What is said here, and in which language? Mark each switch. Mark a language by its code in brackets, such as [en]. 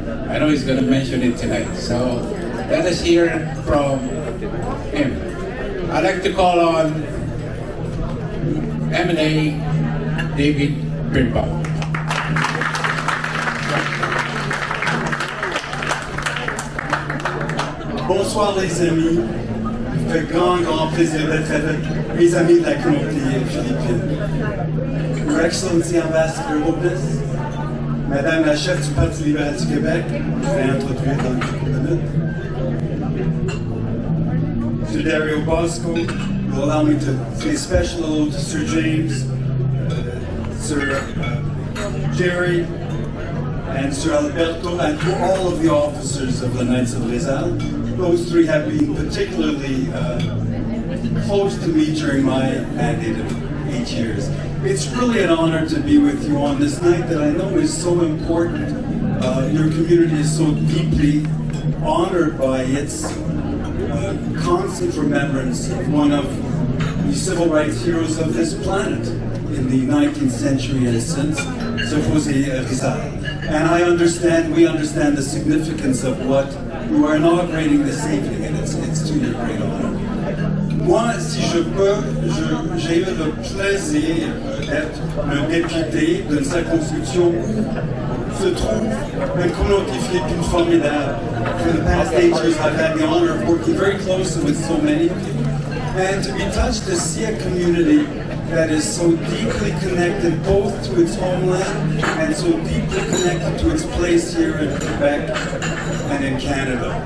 [en] I know he's gonna mention it tonight. So let us hear from him. I'd like to call on M&A David Birnbaum. [fr] Bonsoir les amis, ça fait grand plaisir d'être avec mes amis de la communauté philippine. [en] Your Excellency Ambassador Lopez, [fr] Madame la chef du Parti libéral du Québec, je vais introduire dans quelques minutes. [en] Sir Dario Bosco will allow me to say a special hello to Sir James, Sir Jerry, and Sir Alberto, and to all of the officers of the Knights of Rizal. Those three have been particularly close to me during my mandate of 8 years. It's really an honor to be with you on this night that I know is so important. Your community is so deeply honored by its constant remembrance of one of the civil rights heroes of this planet in the 19th century and since, Sir Rizal. And we understand the significance of what you are inaugurating this evening, and it's to your great honor. [fr] Moi, si je peux, j'ai eu le plaisir d'être le député d'une circonscription où se trouve une communauté philippine formidable. [en] For the past 8 years, I've had the honor of working very closely with so many people, and to be touched to see a community that is so deeply connected both to its homeland and so deeply connected to its place here in Quebec and in Canada.